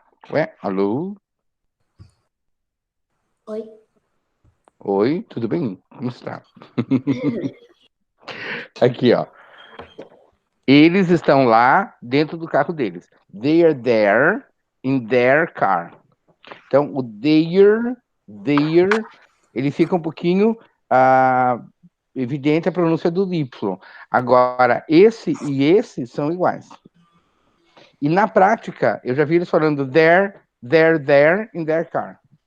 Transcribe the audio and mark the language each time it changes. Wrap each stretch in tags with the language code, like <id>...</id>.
<pt>Ué, alô? Oi? Oi, tudo bem? Como está? Aqui, ó. Eles estão lá dentro do carro deles.</pt> <en>They are there in their car.</en> <pt>Então, o there, ele fica um pouquinho evidente a pronúncia do Y. Agora, esse e esse são iguais. E na prática, eu já vi eles falando</pt> <en>there in their car.</en>